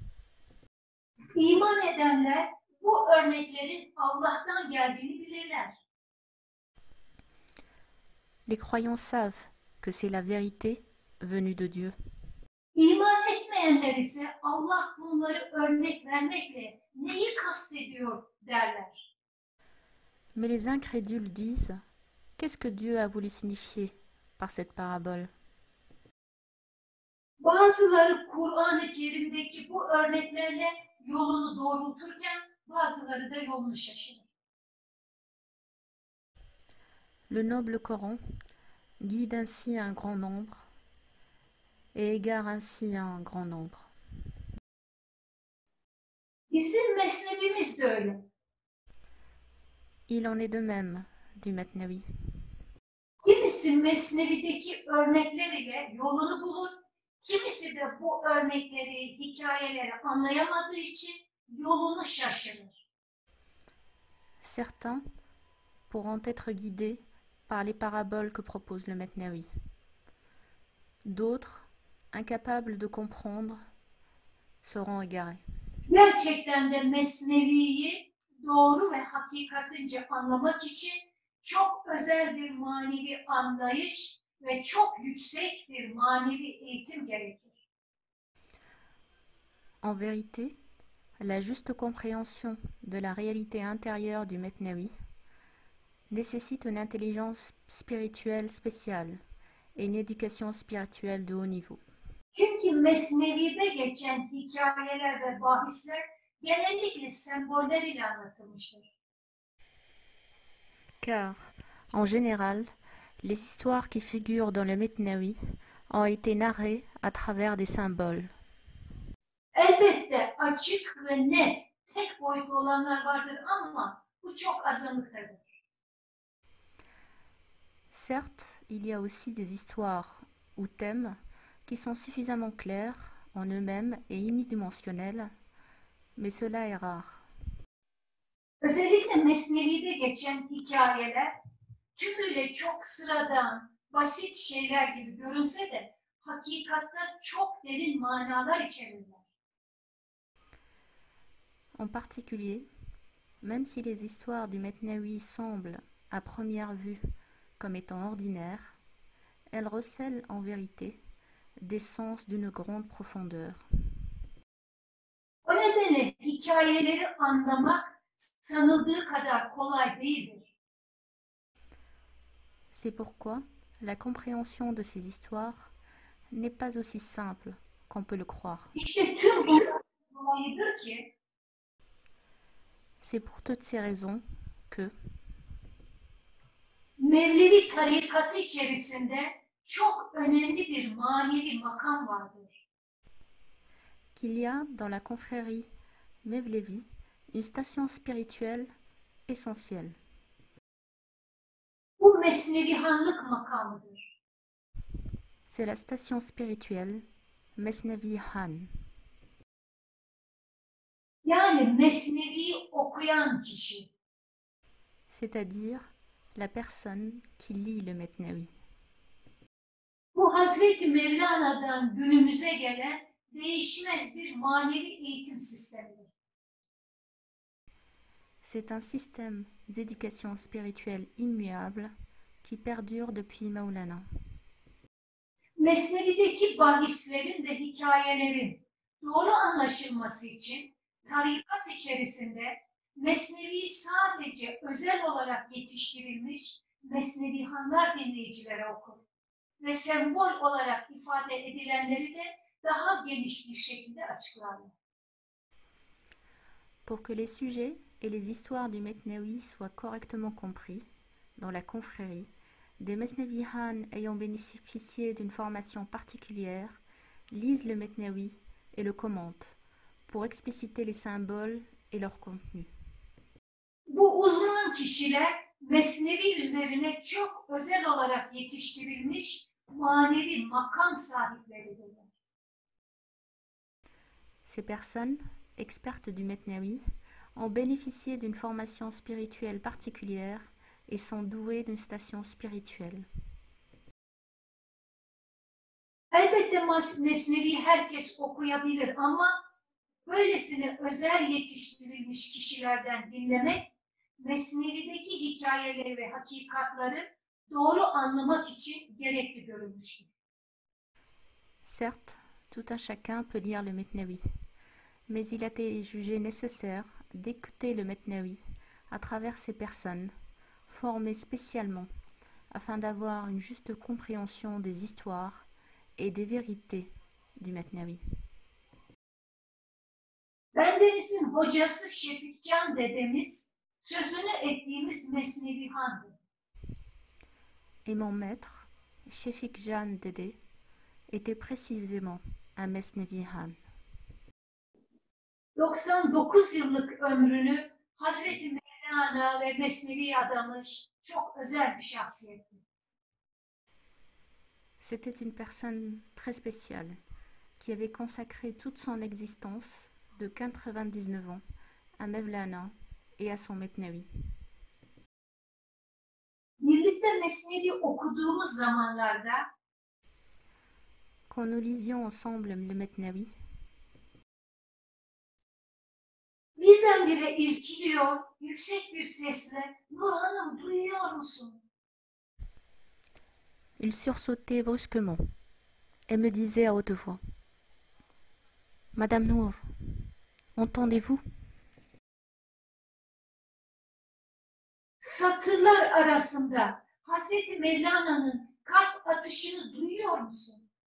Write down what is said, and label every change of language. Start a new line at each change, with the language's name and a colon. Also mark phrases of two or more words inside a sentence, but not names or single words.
Turkish: İman edenler bu örneklerin Allah'tan geldiğini bilirler.
French: Les croyants savent que c'est la vérité venue de Dieu.
Turkish: İman etmeyenler ise Allah bunları örnek vermekle neyi kastediyor derler.
French: Mais les incrédules disent: qu'est-ce que Dieu a voulu signifier par cette parabole?
Turkish: Bazıları Kur'an-ı Kerim'deki bu örneklerle yolunu doğrulturken bazıları da yolunu şaşırır.
French: Le noble Coran guide ainsi un grand nombre et égare ainsi un grand nombre.
Turkish: Bizim mesnevimiz de öyle.
French: Il en est de même du Metnawi.
Turkish: Kimisi mesnevideki örnekler ile yolunu bulur, kimisi de bu örnekleri, hikayeleri anlayamadığı için yolunu şaşırır.
French: Certains pourront être guidés par les paraboles que propose le Metnawi. D'autres, incapables de comprendre, seront égarés.
Turkish: Gerçekten de Mesnevi'yi doğru ve hakikatince anlamak için çok özel bir manevi anlayış ve çok yüksek bir manevi eğitim gerekir.
French: En vérité, la juste compréhension de la réalité intérieure du Metnawi nécessite une intelligence spirituelle spéciale et une éducation spirituelle de haut niveau.
Turkish: Çünkü Mesnevi'de geçen hikayeler ve bahisler genellikle semboller ile anlatılmıştır.
French: Car, en général, les histoires qui figurent dans le Metnawi ont été narrées à travers des symboles.
Turkish: Elbette açık ve net, tek boyutlu olanlar vardır ama bu çok azınlıktadır.
French: Certes, il y a aussi des histoires ou thèmes qui sont suffisamment clairs en eux-mêmes et unidimensionnels, mais cela est rare.
Turkish: Özellikle Mesnevi'de geçen hikayeler tümüyle çok sıradan, basit şeyler gibi görünse de hakikatta çok derin manalar içerirler.
French: En particulier, Même si les histoires du Mesnaoui semblent, à première vue, comme étant ordinaires, elles recèlent en vérité des sens d'une grande profondeur.
Turkish: O nedenle hikayeleri anlamak sanıldığı kadar kolay değildir.
French: C'est pourquoi la compréhension de ces histoires n'est pas aussi simple qu'on peut le croire.
Turkish: İşte tüm bu dolayıdır ki
French: C'est pour toutes ces raisons que,
Turkish: Mevlevi tarikatı içerisinde çok önemli bir manevi makam vardır.
French: qu'il y a dans la confrérie Mevlevi une station spirituelle essentielle.
Turkish: Bu mesnevihanlık makamıdır.
French: C'est la station spirituelle
Turkish: Mesnevi Han, Yani mesnevi okuyan kişi.
French: c'est-à-dire la personne qui lit le Mesnaoui.
Turkish: Bu Hazreti Mevlana'dan günümüze gelen değişmez bir manevi eğitim sistemidir.
French: C'est un système d'éducation spirituelle immuable qui perdure depuis Maulana.
Turkish: Mesnevi'deki bahislerin ve hikayelerin doğru anlaşılması için tarikat içerisinde Mesnevi sadece özel olarak yetiştirilmiş Mesnevihanlar dinleyicilere okur ve sembol olarak ifade edilenleri de daha geniş bir şekilde açıklarlar.
French: Pour que les sujets et les histoires du Mesnaoui soient correctement compris, dans la confrérie, des Mesnevihan ayant bénéficié d'une formation particulière lisent le Mesnaoui et le commentent pour expliciter les symboles et leur contenu.
Turkish: Bu uzman kişiler Mesnevi üzerine çok özel olarak yetiştirilmiş manevi makam sahipleridirler.
French: Ces personnes, expertes du Mesnaoui, ont bénéficié d'une formation spirituelle particulière et sont douées d'une station spirituelle.
Turkish: Elbette Mesnevi herkes okuyabilir ama böylesine özel yetiştirilmiş kişilerden dinlemek, Mesnevi'deki hikayeleri ve hakikatları doğru anlamak için gerekli görülmüştür.
French: Certes, tout un chacun peut lire le Mesnaoui, mais il a été jugé nécessaire d'écouter le Mesnaoui à travers ces personnes, formées spécialement afin d'avoir une juste compréhension des histoires et des vérités du Mesnaoui.
Turkish: Bendeniz'in hocası Şefikcan dedemiz sözünü ettiğimiz Mesnevihan'dır.
French: Et mon maître, Shefik Jan Dede, était précisément un Mesnevihan.
Turkish: 99 yıllık ömrünü Hazreti Mevlana ve Mesnevi'ye adamış çok özel bir şahsiyetti.
French: C'était une personne très spéciale qui avait consacré toute son existence de 99 ans à Mevlana et à son Mesnaoui.
Turkish: Birlikte Mesnevi okuduğumuz zamanlarda
French: Quand nous lisions ensemble le Mesnaoui,
Turkish: birdenbire irkiliyor, yüksek bir sesle "Nur Hanım duyuyor musun?"
French: il sursautait brusquement et me disait à haute voix: Madame Nour, entendez-vous?
Turkish: Satırlar arasında Hazreti Mevlana'nın kalp atışını duyuyor musun?